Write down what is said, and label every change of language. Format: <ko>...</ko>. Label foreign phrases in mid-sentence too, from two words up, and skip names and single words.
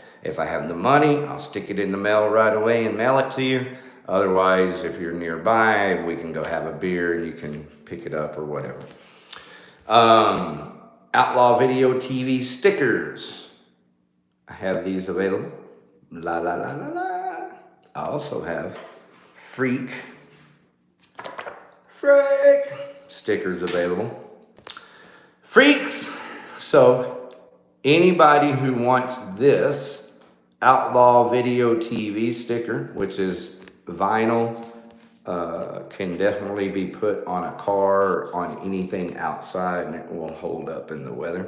<en>If I have the money, I'll stick it in the mail right away and mail it to you. Otherwise, if you're nearby, we can go have a beer and you can pick it up or whatever. Outlaw Video TV stickers. I have these available. La la la la la. I also have Freak stickers available. Freaks. So anybody who wants this Outlaw Video TV sticker, which is vinyl, can definitely be put on a car or on anything outside, and it will hold up in the weather.</en>